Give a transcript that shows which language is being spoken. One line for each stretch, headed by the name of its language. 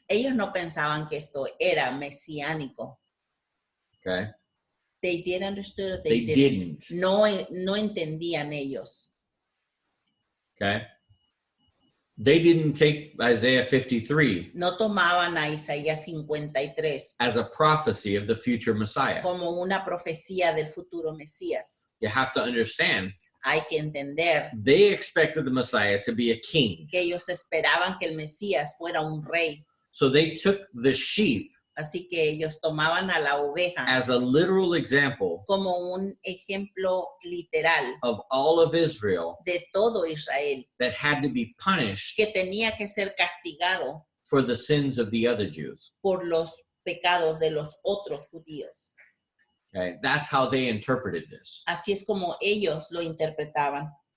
Spanish: Ellos no pensaban que esto era mesiánico.
English: Okay, They did understand, they didn't.
Spanish: No entendían ellos.
English: Okay, they didn't take Isaiah 53
Spanish: No tomaban a Isaías 53
English: as a prophecy of the future Messiah.
Spanish: como una profecía del futuro Mesías.
English: You have to understand,
Spanish: Hay que entender
English: they expected the Messiah to be a king.
Spanish: que ellos esperaban que el Mesías fuera un rey.
English: So they took the sheep
Spanish: Así que ellos tomaban a la oveja
English: as a literal example
Spanish: como un ejemplo literal
English: of all of Israel
Spanish: de todo Israel,
English: that had to be punished
Spanish: que tenía que ser castigado
English: for the sins of the other Jews.
Spanish: por los pecados de los otros judíos.
English: Okay, that's how they interpreted this.
Spanish: Así es como ellos lo interpretaban.